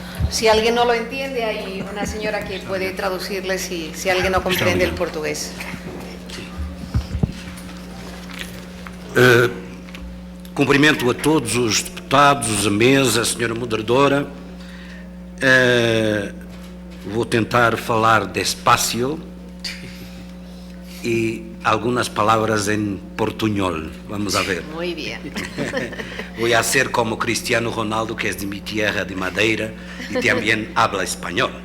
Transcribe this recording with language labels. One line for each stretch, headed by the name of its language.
Spanish: Si alguien no lo entiende, hay una señora que puede traducirle si alguien no comprende el portugués.
Portuguese: Cumprimento a todos os deputados, a mesa, a senhora moderadora. Vou tentar falar
Spanish: despacio
Portuguese: e algumas palavras em portunhol.
Spanish: Vamos a ver. Muy bien. Voy a ser como Cristiano Ronaldo, que es de mi tierra, de Madeira, y también habla español.